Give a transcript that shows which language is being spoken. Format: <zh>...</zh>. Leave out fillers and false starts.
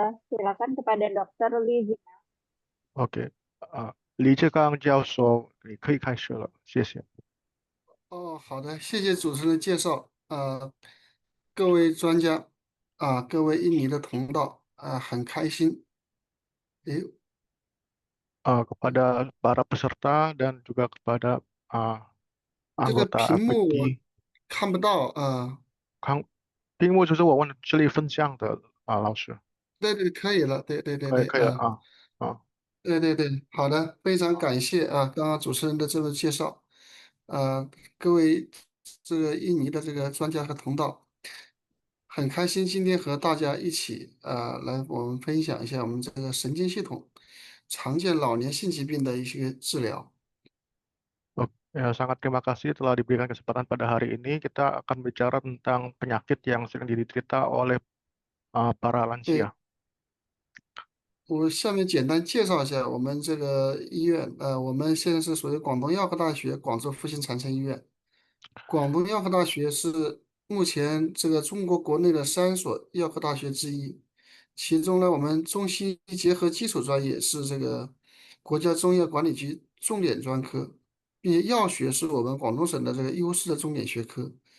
<id>Silakan kepada Dokter Lizi.</id> <zh>OK，李志刚教授，你可以开始了，谢谢。哦，好的，谢谢主持人介绍。各位专家各位印尼的同道很开心。诶，</zh> <id>Kepada para peserta dan juga kepada uh,</id> <zh>这个</zh> <id>anggota</id> <zh>屏幕我</zh> <id>FPT，</id> <zh>看不到看屏幕就是我问这里分享的老师，对对，可以了，对对对对，可以可以了啊。对对对，好的，非常感谢刚刚主持人的这个介绍。各位这个印尼的这个专家和同道，很开心今天和大家一起来我们分享一下我们这个神经系统常见老年性疾病的一些治疗。</zh> <id>Oke, ya, sangat terima kasih telah diberikan kesempatan pada hari ini. Kita akan bicara tentang penyakit yang sering diderita oleh para lansia.</id> <zh>对，我下面简单介绍一下我们这个医院。我们现在是属于广东药科大学广州复兴长城医院。广东药科大学是目前这个中国国内的3所药科大学之一，其中呢，我们中西医结合基础专业是这个国家中药管理局重点专科，并且药学是我们广东省的这个优势的重点学科。</zh>